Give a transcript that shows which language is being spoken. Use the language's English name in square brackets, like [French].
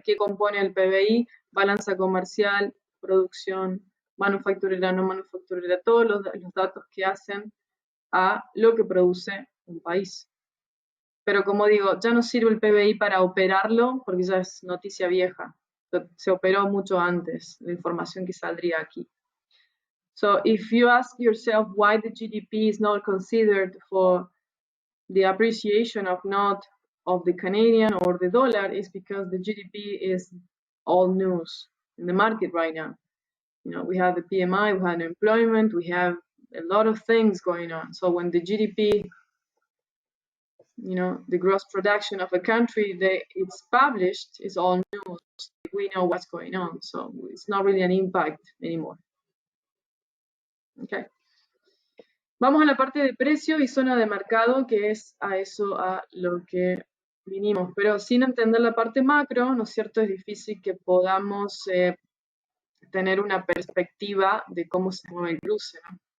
[Spanish] ¿Qué compone el PBI? Balanza comercial, producción, manufacturera, no manufacturera, todos los datos que hacen a lo que produce un país. Pero como digo, ya no sirve el PBI para operarlo porque ya es noticia vieja. Se operó mucho antes, la información que saldría aquí. [English] So if you ask yourself why the GDP is not considered for the appreciation of not of the Canadian or the dollar, is because the GDP is all news in the market right now. You know, we have the PMI, we have unemployment, we have a lot of things going on. So when the GDP, you know, the gross production of a country, it's published, it's all news. We know what's going on, so it's not really an impact anymore. Okay. [Spanish] Vamos a la parte de precio y zona de mercado, que es a eso a lo que vinimos. Pero sin entender la parte macro, ¿no es cierto? Es difícil que podamos tener una perspectiva de cómo se mueve el cruce, ¿no?